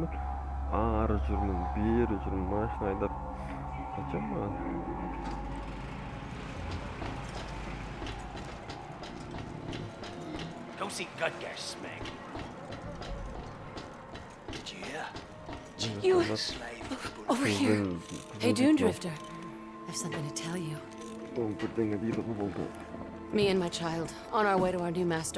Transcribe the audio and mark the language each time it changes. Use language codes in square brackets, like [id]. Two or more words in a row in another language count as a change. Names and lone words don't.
[kk] Мен ары жүрмін, бері жүрмін, машина айдап қашам маған. [en] Go see Gutgash, Smeg. Did you hear? You... Slave. Over here. Hey, Dune Drifter. I've something to tell you. Me and my child, on our way to our new master.